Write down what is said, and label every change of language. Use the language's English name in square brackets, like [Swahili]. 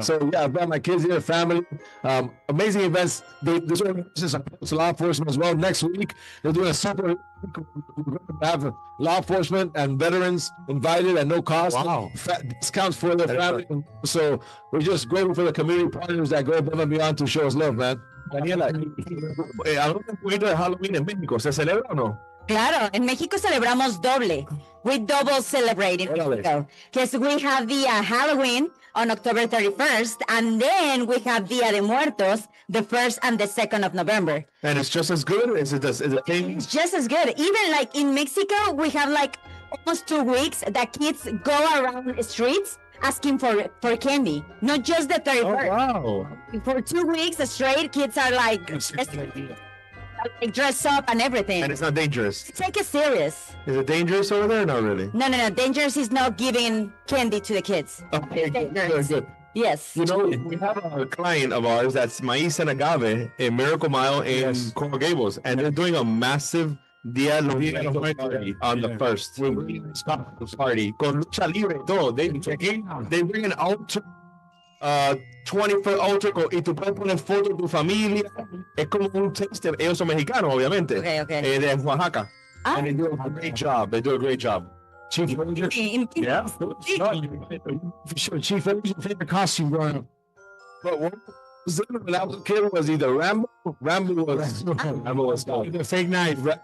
[English] So yeah, I've got my kids here, family. Amazing events. This organization supports law enforcement as well. Next week they're doing a super. We're going to have law enforcement and veterans invited at no cost. Wow. Discounts for their family. So we're just grateful for the community partners that go above and beyond to show us love, man. [Spanish] Daniela, ¿a dónde fue de Halloween en México? ¿Se celebra o no? Claro, en México celebramos doble. [English] We double celebrate in Mexico. Because we have the Halloween on October 31st, and then we have Dia de Muertos, the 1st and the 2nd of November. And it's just as good? Is it the same? It's just as good. Even like in Mexico, we have like almost 2 weeks that kids go around the streets asking for candy, not just the 31st. Oh, wow. For 2 weeks straight, kids are like dress up and everything. And it's not dangerous. Take it serious. Is it dangerous over there? Not really. No. Dangerous is not giving candy to the kids. Okay, good. Yes. You know, we have a client of ours that's Maíz and Agave in Miracle Mile in Coral Gables, and they're doing a massive Dia de los Muertos party on the 1st. We're bringing a party [Spanish] con lucha libre y todo. [English] They bring an altar. 20-foot altar [Spanish] y tú puedes poner fotos de tu familia. Es como un taste. Ellos son mexicanos, obviamente. [English] Okay. [Spanish] De Oaxaca. Ah. [English] And they do a great job. They do a great job. Chief, Yeah. for sure. Chief, what was your favorite costume growing up? But what was it when I was a kid was either Rambo was The fake knife.